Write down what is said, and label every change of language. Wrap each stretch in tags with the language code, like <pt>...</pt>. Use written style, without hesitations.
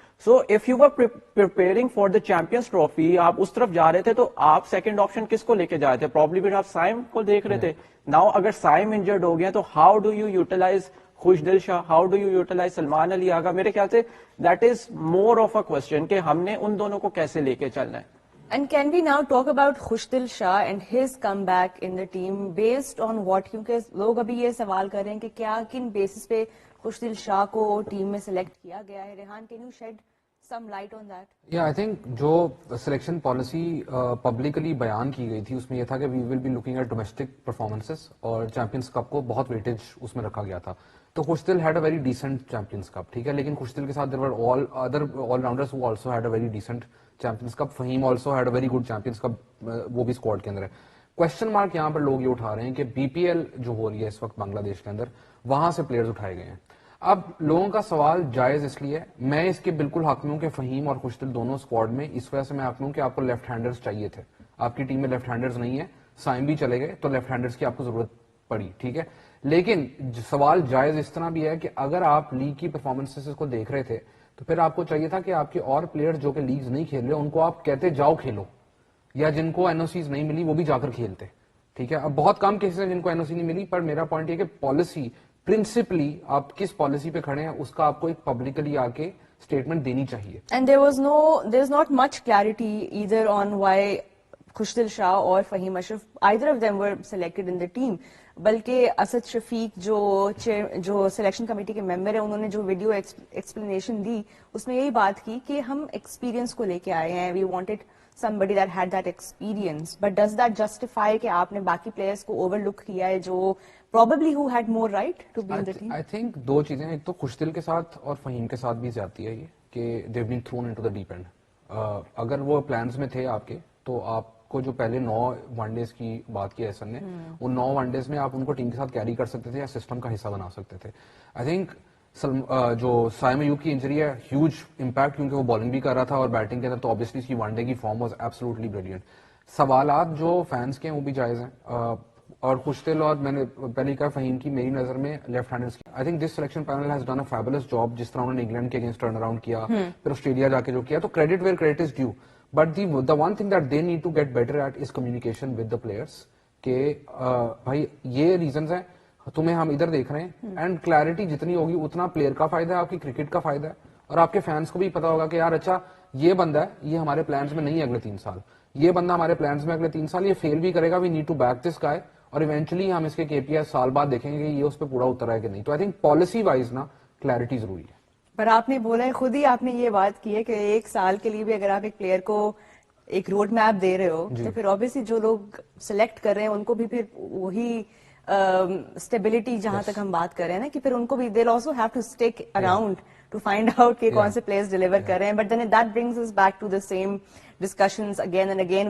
<en>so if you were preparing for the Champions Trophy,</en> <ur>آپ اس طرف جا رہے تھے تو آپ سیکنڈ آپشن کس کو لے کے جا رہے تھے؟ پروبلی بھی آپ سائم کو دیکھ رہے تھے. ناؤ اگر سائم انجرڈ ہو گیا تو</ur> <en>how do you utilize</en> <ur>خوش دل شاہ, how do you utilise Salman Ali آغا؟ میرے خیال سے</ur> <en>that is more of a question</en> <ur>کہ ہم نے ان دونوں کو کیسے لے کے چلنا ہے.</ur> <en>And can we now talk about Khushdil Shah and his comeback in the team based on what?</en> <ur>کیونکہ لوگ ابھی یہ سوال کر رہے ہیں کہ کیا کن بیسس پہ خوشدل شاہ کو ٹیم میں سلیکٹ کیا گیا ہے.</ur> <en>Rehan, can you shed some light on that? Yeah, I think</en> <ur>جو سلیکشن پالیسی پبلکلی بیان کی گئی تھی اس میں یہ تھا کہ</ur> <en>we will be looking at domestic performances,</en> <ur>اور چیمپئنز کپ کو بہت ویٹیج اس میں رکھا گیا تھا.</ur> <en>تو Khushdil had a very decent champions cup,</en> <ur>ٹھیک ہے, لیکن خوشدل کے ساتھ</ur> <en>there were all other all rounders who also had a very decent champions cup.</en> <ur>Fahim</ur> <en>also had a very good</en> <ur>champions cup, وہ بھی اسکواڈ کے اندر ہے. کوشچن مارک یہاں پر لوگ یہ اٹھا رہے ہیں کہ بی پی ایل جو ہو رہی ہے اس وقت بنگلہ دیش کے اندر, وہاں سے پلیئرز اٹھائے گئے ہیں. اب لوگوں کا سوال جائز اس لیے, میں اس کے بالکل حق میں ہوں کہ فہیم اور خوشدل دونوں اسکواڈ میں, اس وجہ سے میں حق میں ہوں کہ آپ کو لیفٹ ہینڈرز چاہیے تھے. آپ کی ٹیم میں لیفٹ ہینڈرز نہیں ہے, سائم بھی چلے گئے تو لیفٹ ہینڈرز کی آپ کو ضرورت پڑی, ٹھیک ہے. لیکن سوال جائز اس طرح بھی ہے کہ اگر آپ لیگ کی پرفارمنسز کو دیکھ رہے تھے تو پھر آپ کو چاہیے تھا کہ آپ کے اور پلیئر جو کہ لیگز نہیں کھیل رہے ان کو آپ کہتے جاؤ کھیلو, یا جن کو این او سیز نہیں ملی وہ بھی جا کر کھیلتے. ٹھیک ہے, اب بہت کم کیسز ہیں جن کو این او سی نہیں ملی, پر میرا پوائنٹ یہ کہ پالیسی پرنسپلی آپ کس پالیسی پہ کھڑے ہیں اس کا آپ کو ایک پبلکلی آ کے اسٹیٹمنٹ دینی چاہیے.</ur> <en>And there's not much clarity either on why Khushdil Shah or Fahim Ashraf, either of them were selected in the team.</en> <ur>بلکہ اسد شفیق جو سلیکشن کمیٹی کے ممبر ہیں, انہوں نے جو ویڈیو ایکسپلینیشن دی اس میں یہی بات کی کہ ہم ایکسپیرینس کو لے کے آئے ہیں,</ur> <en>We wanted somebody that had that experience. But does that justify</en> <ur>کہ آپ نے باقی پلیئرس کو اوور لک کیا ہے جو</ur> <en>probably who had more right to be in the team? I think</en> <ur>دو چیزیں, ایک تو خوشدل کے ساتھ اور فہیم کے ساتھ بھی زیادتی ہے یہ کہ</ur> <en>they've been thrown into the deep end.</en> <ur>اگر وہ پلانز میں تھے آپ کے تو آپ کو جو پہلے 9 ون ڈیز کی بات کی ایسن نے, ان 9 ون ڈیز میں آپ ان کو ٹیم کے ساتھ کیری کر سکتے تھے یا سسٹم کا حصہ بنا سکتے تھے. آئی تھنک جو سائم ایوب کی انجری ہے ہیوج امپیکٹ, کیونکہ وہ بالنگ بھی کر رہا تھا اور بیٹنگ کے اندر, تو obviously اس کی ون ڈے کی فارم</ur> <en>Was absolutely brilliant.</en> <ur>سوالات جو فینس کے ہیں وہ بھی جائز ہیں, اور خوشدل اور میں نے پہلے کہا فہیم کی میری نظر میں لیفٹ ہینڈرز کی,</ur> <en>I think this selection panel has done a fabulous job.</en> <ur>جس طرح انہوں نے انگلینڈ کے اگینسٹ ٹرن اراؤنڈ کیا, پھر آسٹریلیا جا کے جو کیا, تو</ur> <en>Credit where credit is due. But the one thing that they need to get better at is communication with the players.</en> <ur>کہ بھائی یہ ریزنز ہیں, تمہیں ہم ادھر دیکھ رہے ہیں, اینڈ کلیئرٹی جتنی ہوگی اتنا پلیئر کا فائدہ ہے, آپ کی کرکٹ کا فائدہ ہے, اور آپ کے فینس کو بھی پتا ہوگا کہ یار اچھا یہ بندہ ہے, یہ ہمارے پلانز میں نہیں ہے اگلے 3 سال, یہ بندہ ہمارے پلانز میں اگلے 3 سال, یہ فیل بھی کرے گا,</ur> <en>we need to back this guy,</en> <ur>اور ایونچولی ہم اس کے کے پی آئی سال بعد دیکھیں گے کہ یہ اس پہ پورا اترا ہے کہ نہیں. تو آئی تھنک پالیسی وائز نا کلیئرٹی ضروری ہے. پر آپ نے بولا ہے, خود ہی آپ نے یہ بات کی ہے کہ 1 سال کے لیے بھی اگر آپ ایک پلیئر کو ایک روڈ میپ دے رہے ہو تو پھر obviously جو لوگ سلیکٹ کر رہے ہیں ان کو بھی پھر وہی اسٹیبلٹی جہاں تک ہم بات کر رہے ہیں نا, کہ پھر ان کو بھی</ur> <en>they'll also have to stick around to find out</en> <ur>کہ کون سے پلیئرز ڈیلیور کر رہے ہیں.</ur> <en>But then that brings us back to the same discussions again and again.</en>